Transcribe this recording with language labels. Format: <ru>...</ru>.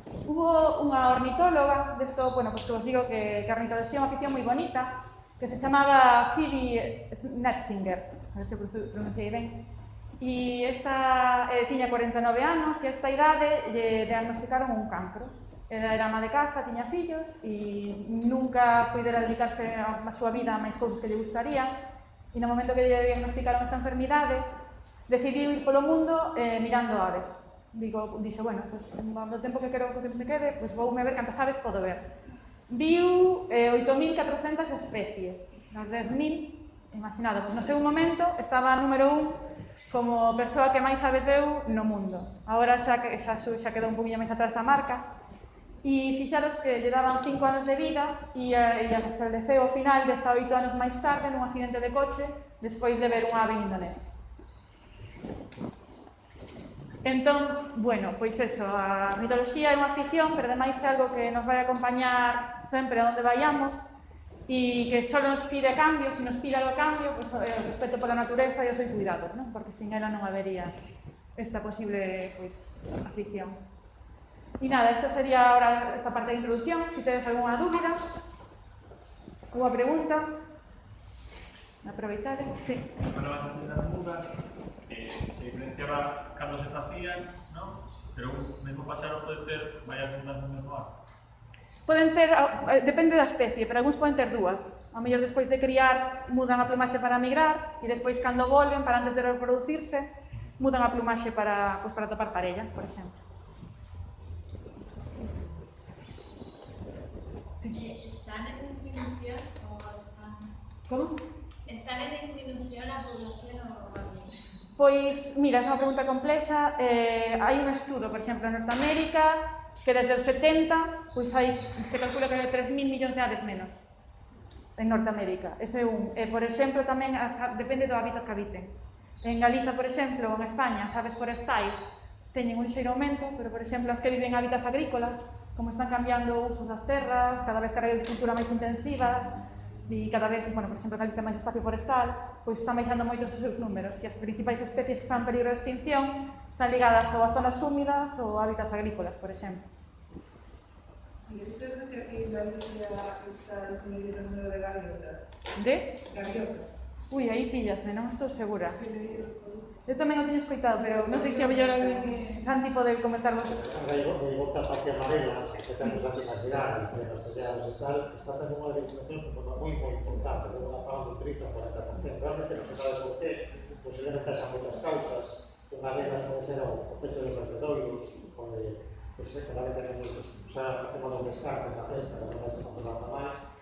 <gl>Hubo unha ornitóloga, desto, bueno, pues que os digo que a ornitoloxía é unha afición moi bonita, que se chamaba Phoebe Netzinger, a ver se pronunciei ben, e esta tiña 49 anos, e a esta idade lle diagnosticaron un cancro. Ela era ama de casa, tiña fillos, e nunca puidera dedicarse a súa vida a máis cousas que lle gustaría, e no momento que lle diagnosticaron esta enfermidade, decidiu ir polo mundo mirando aves. Dixo, bueno, pues, no tempo que quero que me quede, pues voume ver cantas aves podo ver. Viu 8.400 especies, nas 10.000, imaginado, pues no seu momento estaba número 1 como persoa que máis aves veu no mundo. Agora xa quedou un poquinho máis atrás a marca, e fixaros que lle daban 5 anos de vida e faleceu ao final 18 anos máis tarde nun accidente de coche despois de ver unha ave en Indonesia. Entón, bueno, pois eso, a ornitoloxía é unha afición, pero ademais é algo que nos vai acompañar sempre a onde vayamos e que só nos pide cambios, se nos pide algo cambio, pois o respeto pola natureza e o seu cuidado, non? Porque sin ela non habería esta posible, pois, afición. E nada, esta sería ahora esta parte de introducción, se tedes algunha dúbida, alguna pregunta, aproveitade, sí. Bueno, as mudas, se diferenciaba cando se facían, non? Pero un mesmo páxaro pode ter varias mudas no mesmo ano. Poden ter, depende da especie, pero algúns poden ter dúas. A mellor despois de criar mudan a plumaxe para migrar e despois cando volven, para antes de reproducirse, mudan a plumaxe para, pues, para topar parella, por exemplo. Sí.</gl> <es>¿Están en disminución o están...?</es> <gl>Como?</gl> <es>¿Están en disminución la población o...?</es> <gl>Pois, mira, é unha pregunta complexa. Hai un estudo, por exemplo, en Norteamérica, que desde os 70, pois se calcula que hai 3.000 millóns de aves menos en Norteamérica. Ese é un. Por exemplo, tamén depende do hábitat que habiten. En Galiza, por exemplo, ou en España, as aves forestais teñen un xeiro aumento, pero, por exemplo, as que viven en hábitats agrícolas, como están cambiando o uso das terras, cada vez que hai agricultura máis intensiva, e cada vez, bueno, por exemplo, Galicia máis espacio forestal, pois están baixando moitos os seus números, e as principais especies que están en peligro de extinción están ligadas ou a zonas húmidas ou a hábitats agrícolas, por exemplo.</gl> <es>¿Y es cierto que aquí en Galicia está disminuido el número de gaviotas?</es> <gl>De?</gl> <es>Gaviotas.</es> <gl>Ui, aí pillasme, non estou segura. Eu tamén o teño escoitado, pero non sei se a mellor Santi pode comentar vos. Gaivota parte amarela, que temos aquí na cidade, entre as pelladas e tal, está tendo unha disminución moi importante, de unha fala de 30-40%. Realmente non se sabe por qué, posiblemente xa moitas causas. Unha delas pode ser o pecho dos vertedoiros, onde cada vez temos os descartes na pesca, que non se controlando máis.</gl>